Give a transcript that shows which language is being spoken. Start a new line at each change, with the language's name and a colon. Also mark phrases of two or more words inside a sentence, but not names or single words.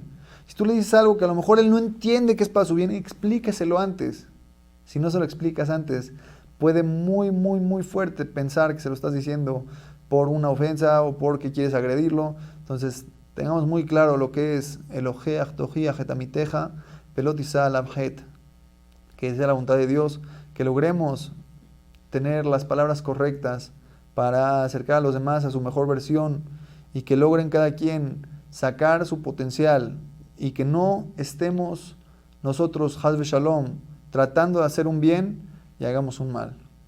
Spanish: Si tú le dices algo que a lo mejor él no entiende que es para su bien, explícaselo antes. Si no se lo explicas antes, puede muy fuerte pensar que se lo estás diciendo por una ofensa o porque quieres agredirlo. Entonces, tengamos muy claro lo que es el
Hebrew: הוכח, תוכיח, את עמיתך, ולא תשא, עליו חטא,
Spanish: que sea la voluntad de Dios, que logremos tener las palabras correctas para acercar a los demás a su mejor versión y que logren cada quien sacar su potencial y que no estemos nosotros,
Hebrew: חס ושלום,
Spanish: tratando de hacer un bien y hagamos un mal.